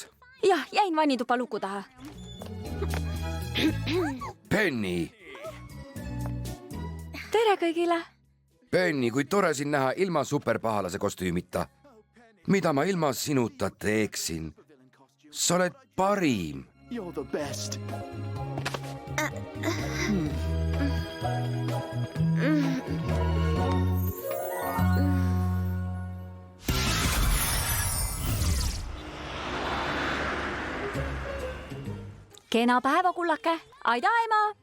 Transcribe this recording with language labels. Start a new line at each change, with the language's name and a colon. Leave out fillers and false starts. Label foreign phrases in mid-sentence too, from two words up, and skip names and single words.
Estonian: Jah, jäin vannitupa luku taha. Penny! Tere kõigile! Penny, kui tore sind näha ilma superpahalase kostüümita. Mida ma ilma sinuta teeksin? Sa oled parim.
English: You're the best.
Estonian: Kena päeva, kullake. Aida, ema.